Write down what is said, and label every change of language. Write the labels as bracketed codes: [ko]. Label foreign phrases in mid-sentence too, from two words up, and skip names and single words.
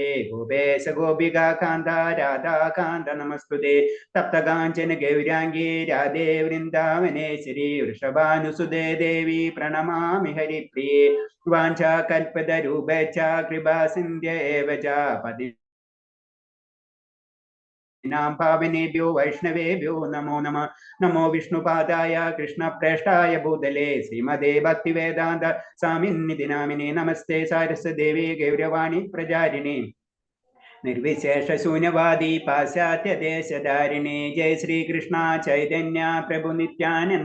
[sa] ഗോപേശ ഗോപികാ കാന്ത രാധാകാന്ത നമസ്തുതേ. തപ്തകാഞ്ചന ഗൗരാംഗീ രാധേ വൃന്ദാവനേശ്വരി. വൃഷഭാനുസുതേ ദേവി പ്രണമാമി ഹരിപ്രിയേ. വാഞ്ചാകൽപതരൂപേച്ഛ കൃപാ സിന്ധ്യ ഏവ ച. പതിനാം പാവനേഭ്യോ വൈഷ്ണവേഭ്യോ നമോ നമഃ. നമോ വിഷ്ണുപാദായ കൃഷ്ണപ്രേഷ്ഠായ ഭൂതലേ ശ്രീമദേ ഭക്തിവേദാന്ത സ്വാമിന്നിധി നാമിനേ. നമസ്തേ സാരസ്വതദേവേ ഗൗരവാണി പ്രചാരിണേ. നിർവിശേഷ ശൂന്യവാദി പാശ്ചാത്യ ദേശധാരിണി. ജയ ശ്രീകൃഷ്ണ ചൈതന്യ പ്രഭു നിത്യാനന്ദ.